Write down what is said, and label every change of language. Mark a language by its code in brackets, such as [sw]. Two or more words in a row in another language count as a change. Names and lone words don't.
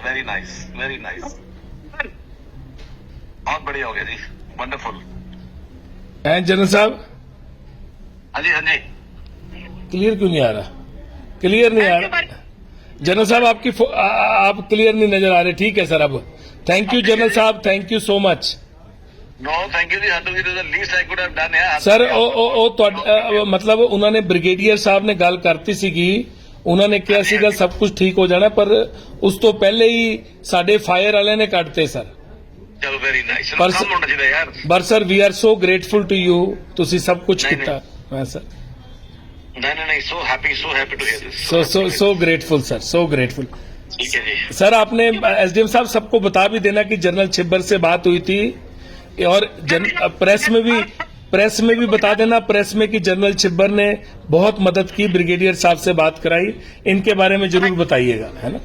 [en] very nice, [hi] बहुत बढ़िया हो गया जी, वंडरफुल। हैं जनरल साहब, हाँ जी क्लियर क्यों नहीं आ रहा? क्लियर नहीं आ रहा जनरल साहब, आप क्लियर नहीं नजर आ रहे। ठीक है सर, अब [en] thank you [hi] जनरल साहब, [en] thank you so much. no thank you [hi] जी, हटू जी, [en] the least I could have done है [pa] ਸਰ ਉਹ ਮਤਲਬ ਉਹਨਾਂ ਨੇ ਬ੍ਰਿਗੇਡੀਅਰ ਸਾਹਿਬ ਨੇ ਗੱਲ ਕਰਤੀ ਸੀਗੀ, ਉਹਨਾਂ ਨੇ ਕਿਹਾ ਸੀਗਾ ਸਭ ਕੁਝ ਠੀਕ ਹੋ ਜਾਣਾ, ਪਰ ਉਸ ਤੋਂ ਪਹਿਲੇ ਹੀ ਸਾਡੇ ਫਾਇਰ ਵਾਲਿਆਂ ਨੇ ਕੱਟਤੇ ਸਰ। [en] ਚਲੋ very nice, [pa] ਪਰ ਕੰਮ ਹੋਣਾ ਚਾਹੀਦਾ ਯਾਰ। [en] ਪਰ sir we are so grateful to you, [pa] ਤੁਸੀਂ ਸਭ ਕੁਝ ਨਹੀਂ, ਕੀਤਾ। ਹਾਂ ਸਰ, [hi] नहीं, [en] so happy to hear this. so grateful sir, so grateful। [hi] ठीक है जी। सर, आपने एसडीएम साहब सबको बता भी देना कि जनरल छिब्बर से बात हुई थी, और प्रेस में भी बता देना, प्रेस में कि जनरल छिब्बर ने बहुत मदद की, ब्रिगेडियर साहब से बात कराई, इनके बारे में जरूर बताइएगा, है ना।